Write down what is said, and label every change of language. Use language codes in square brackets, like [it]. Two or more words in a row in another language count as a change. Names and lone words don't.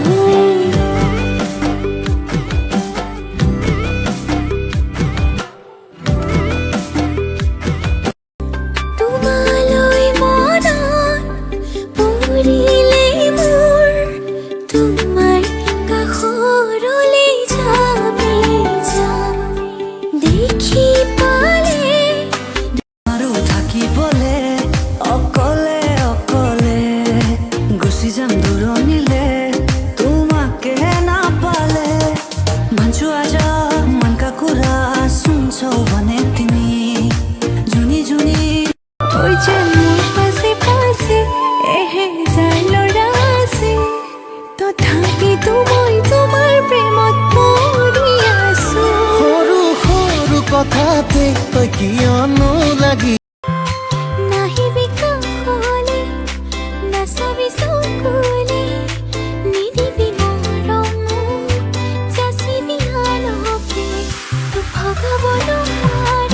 [as] তোমালৈ মনত পৰিলে মোৰ তোমাৰ কাষৰলৈ যাম দেখি পালে আৰু থাকিবলে অকলে অকলে গুচি যাম দূৰণিলে তোমাকে নাপালে ভাঞ্চু আজা [ne] मन का कुरा सुन्छौ भने तिमी जुनी जुनी [as] ওই যে মোৰ পাছে পাছে এহেজাৰ ল'ৰা আছে তথাপিতো মই তোমাৰ প্ৰেমত পৰি আছো সৰু সৰু কথাতে তই কিয়নো লাগি নাহিবি কাষলে নাচাবি চকুলে নিদিবি মৰম যাচিবি আনকে ভগাব নোৱাৰে